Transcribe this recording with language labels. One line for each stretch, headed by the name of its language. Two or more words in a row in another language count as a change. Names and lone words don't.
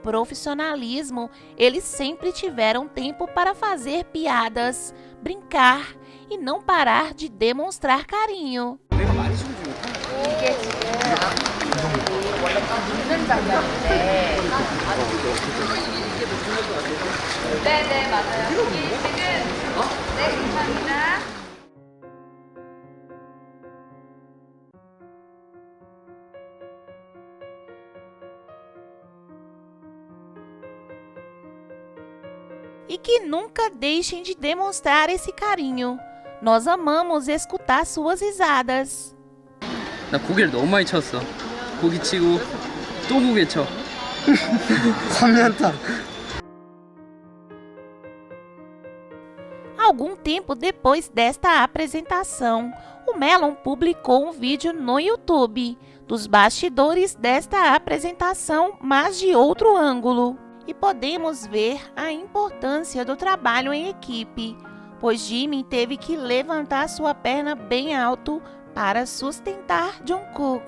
Portuguese: profissionalismo, eles sempre tiveram tempo para fazer piadas, brincar e não parar de demonstrar carinho.
Korean: 이게 지금 원래 붙는 장면인데. 네네 맞아요. 이게 지금 네 감사합니다.
Portuguese: E que nunca deixem de demonstrar esse carinho. Nós amamos escutar suas risadas.
Korean: 나 고개를 너무 많이 쳤어. 고기 치고 또 고개 쳐. 3년타
Portuguese: Algum tempo depois desta apresentação, o Melon publicou um vídeo no YouTube dos bastidores desta apresentação, mas de outro ângulo. E podemos ver a importância do trabalho em equipe, pois Jimin teve que levantar sua perna bem alto para sustentar Jungkook.